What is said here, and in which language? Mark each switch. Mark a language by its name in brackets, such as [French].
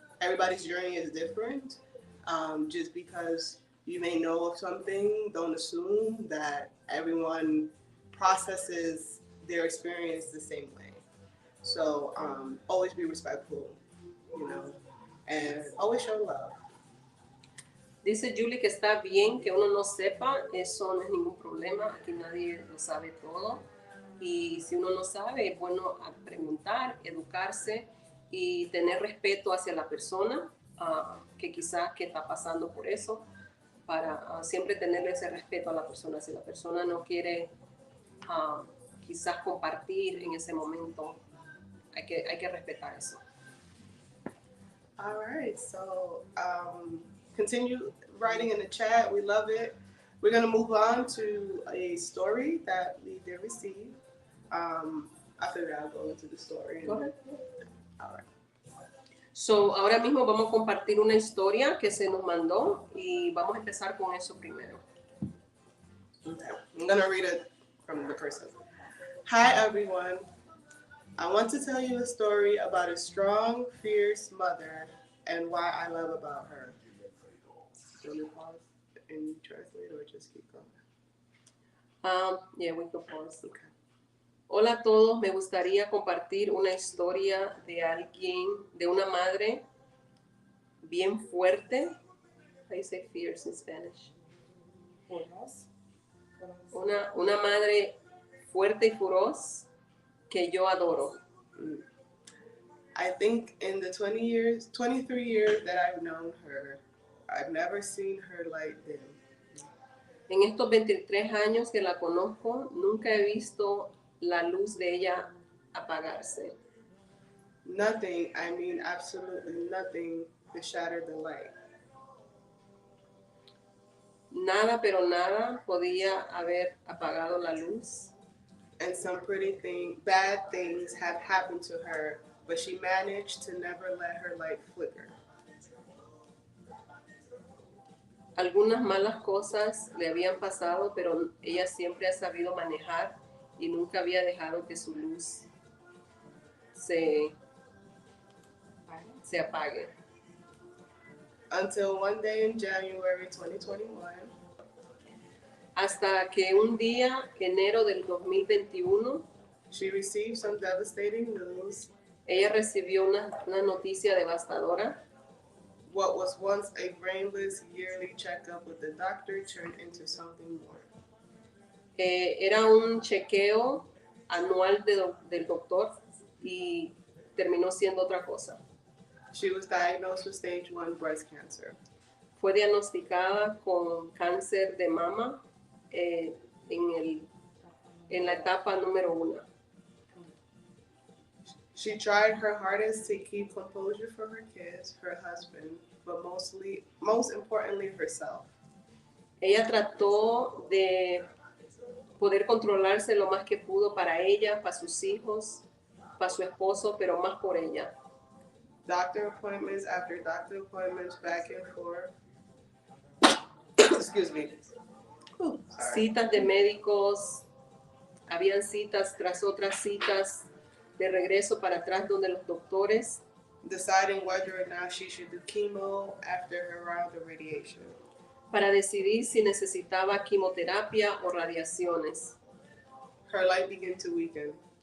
[English] Everybody's journey is different. Just because you may know of something, don't assume that everyone processes their experience the same way. So always be respectful, and always show love. [Spanish] Dice Julie que está bien que uno no sepa, eso no es ningún problema, aquí nadie lo sabe todo. Y si uno no sabe, es bueno preguntar, educarse y tener respeto hacia la persona que quizás que está pasando por eso, para siempre tenerle ese respeto a la persona. Si la persona no quiere quizás compartir en ese momento, hay que respetar eso. [English] All right, so continue writing in the chat. We love it. We're going to move on to a story that we did receive. I figured I'll go into the story. Go ahead. All right. [Spanish] So, ahora mismo vamos a compartir una historia que se nos mandó y vamos a empezar con eso primero. [English] Okay. I'm going to read it from the person. Hi, everyone. I want to tell you a story about a strong, fierce mother and why I love about her. Do you pause and translate or just keep going? Yeah, we can pause. Okay. [Spanish] Hola a todos, me gustaría compartir una historia de alguien, de una madre bien fuerte. [English] How you say fierce in Spanish? [Spanish] Una madre fuerte y feroz que yo adoro. [English] I think in the 23 years that I've known her, I've never seen her like this. [Spanish] En estos 23 años que la conozco, nunca he visto la luz de ella apagarse. [English] Nothing, I mean absolutely nothing, to shatter the light. [Spanish] Nada, pero nada podía haber apagado la luz. [English] And some bad things have happened to her, but she managed to never let her light flicker. [Spanish] Algunas malas cosas le habían pasado, pero ella siempre ha sabido manejar y nunca había dejado que su luz se apague. [English] Until one day in January 2021, [Spanish] hasta que un día, enero del 2021, [English] she received some devastating news. [Spanish] Ella recibió una noticia devastadora. [English] What was once a brainless yearly checkup with the doctor turned into something more. [Spanish] Era un chequeo anual del doctor y terminó siendo otra cosa. [English] She was diagnosed with stage 1 breast cancer. [Spanish] Fue diagnosticada con cáncer de mama en la etapa número 1. [English] She tried her hardest to keep composure for her kids, her husband, but most importantly, herself. [Spanish] Ella trató de poder controlarse lo más que pudo para ella, para sus hijos, para su esposo, pero más por ella. [English] Doctor appointments after doctor appointments, back and forth. Excuse me. [Spanish] Citas de médicos, habían citas tras otras citas, de regreso para atrás donde los doctores. [English] Deciding whether or not she should do chemo after her round of radiation. [Spanish] Para decidir si necesitaba quimioterapia o radiaciones. [English] Her light began to weaken.